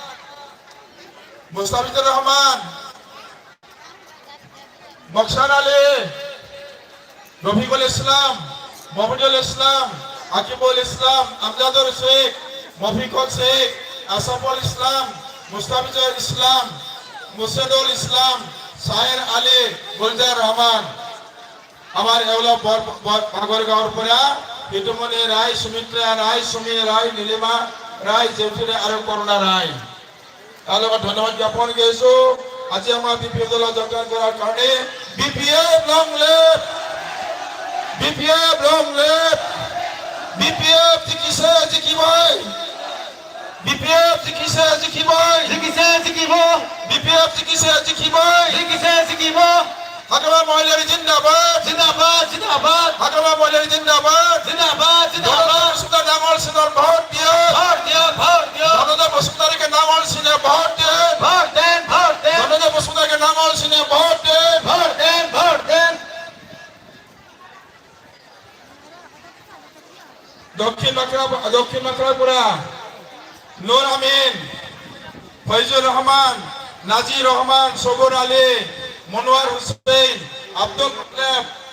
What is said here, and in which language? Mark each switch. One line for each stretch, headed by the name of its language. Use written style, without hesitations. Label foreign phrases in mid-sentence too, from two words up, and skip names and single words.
Assamese: মকসান আলী, রফিকুল ইসলাম, মোহাম্মদুল ইসলাম, আকিবুল ইসলাম, আমজাদুর শেখ, মফিকুল শেখ, আসাফুল ইসলাম, মুস্তাফিজুর ইসলাম, মুর্শিদুল ইসলাম, সাহের আলী, গুলজার রহমান। আমার এগুলো বাগরগাঁওর পৰা হিতুমণি রায়, সুমিত্রা রায়, সুমি রায়, নীলিমা রায়, জেউতি রায় আৰু করুণা রায়। তেওঁলোকক ধন্যবাদ জ্ঞাপন কৰিছো। আজি আমাৰ বিপিএফ দলৰ যোগদান কৰাৰ কাৰণে। বিপিএফ
English: long live,
Assamese: বিপিএফ
English: long live,
Assamese: বিপিএফ জিকিছে জিকিবই, বিপিএফ জিকিছে জিকিবই, জিকিছে জিকিব, বিপিএফ জিকিছে জিকিবই, জিকিছে জিকিব। হাগামা মহিলাৰী জিন্দাবাদ, জিন্দাবাদ, জিন্দাবাদ, হাগামা মহিলাৰী জিন্দাবাদ। জিন্দাবাদ, জিন্দাবাদ। বসুমতাৰী নাঙল চিনত ভোট দিয়ে, ভোট দিয়ক, ভোট দিয়ক, জনতা বসুমতাৰীকে নাঙল চিনে ভোট দিয়ে, ভোট দেন, ভোট দেন, জনতা বসুমতাৰীকে নাঙল চিনে ভোট দিয়ে। ভোট দেন, ভোট দেন। দক্ষিণ বাঁকড়ার পৰা নূর আমিন, ফৈজুর রহমান, নাজির রহমান, সবুর আলী, মনোয়ার হুসেন, আব্দুল মোতলেব,